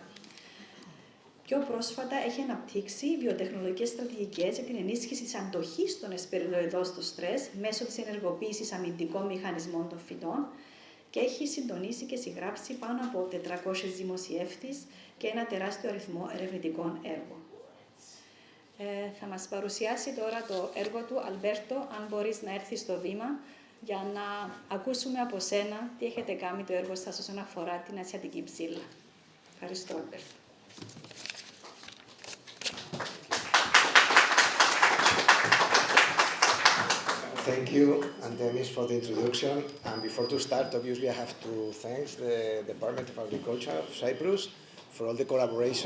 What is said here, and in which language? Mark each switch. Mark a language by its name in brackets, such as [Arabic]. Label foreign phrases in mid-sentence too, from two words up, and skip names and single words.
[Greek] Πιο πρόσφατα έχει αναπτύξει βιοτεχνολογικές στρατηγικές για την ενίσχυση της αντοχής των εσπεριδοειδών στο στρες μέσω της ενεργοποίησης αμυντικών μηχανισμών των φυτών και έχει συντονίσει και συγγράψει πάνω από 400 δημοσιεύσεις και ένα τεράστιο αριθμό ερευνητικών έργων. Θα μας παρουσιάσει τώρα το έργο του. Αλμπέρτο, αν μπορείς να έρθεις στο βήμα για να ακούσουμε από σένα τι έχετε κάνει το έργο σας όσον αφορά την ασιατική ψήλα. Ευχαριστώ, Αλμπέρτο. [English] Thank you, Antemis, for the introduction. And before to start, obviously, I have to thank the Department of Agriculture of Cyprus for all the collaboration.